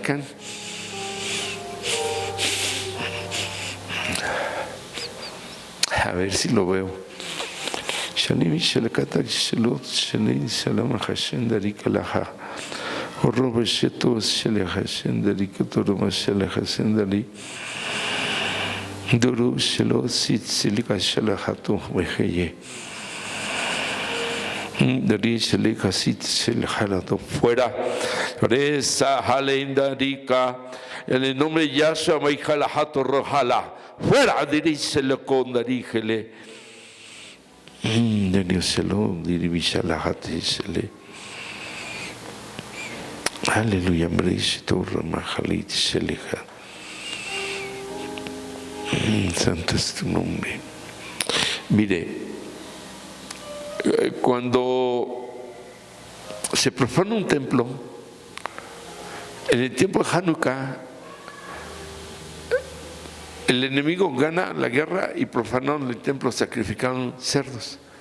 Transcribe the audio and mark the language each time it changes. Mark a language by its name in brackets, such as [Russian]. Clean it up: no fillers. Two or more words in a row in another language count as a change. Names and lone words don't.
[Spanish] A ver si lo veo. Duru shelo sit silika shalahatu wejeye. Dari shelika sit shelhalato fuera. Reza halendarika. En el nombre de Yahshua Maikalahato Rohala. Fuera diri shelokon darijele. Dari shelo diri bishalahati shele. Aleluya, Brishito Ramahalit Sheliha. Santo es tu nombre. Mire, cuando se profana un templo, en el tiempo de Hanukkah, el enemigo gana la guerra y profanaron el templo, sacrificaron cerdos.